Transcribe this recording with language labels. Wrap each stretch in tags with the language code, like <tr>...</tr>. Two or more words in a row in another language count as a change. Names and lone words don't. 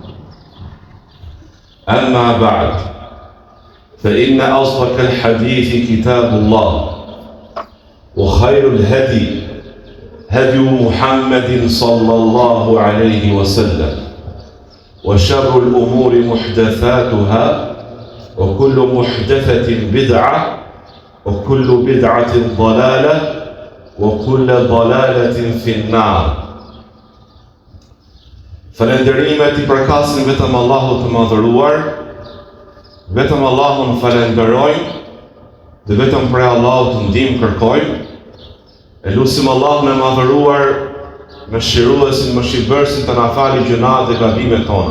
<ar>أما بعد فإن أصدق الحديث كتاب الله وخير الهدي هدي محمد صلى الله عليه وسلم وشر الأمور محدثاتها وكل محدثة بدعة وكل بدعة ضلالة وكل ضلالة في النار.</ar> <sq>Falenderimet I përkasin vetëm Allahut të madhëruar, vetëm Allahun falenderojmë dhe vetëm prej Allahut të ndihmë kërkojmë. E lutim Allahun e madhëruar, mëshiruesin, mëshirbërësin të na falë gjunat dhe gabimet tona.</sq>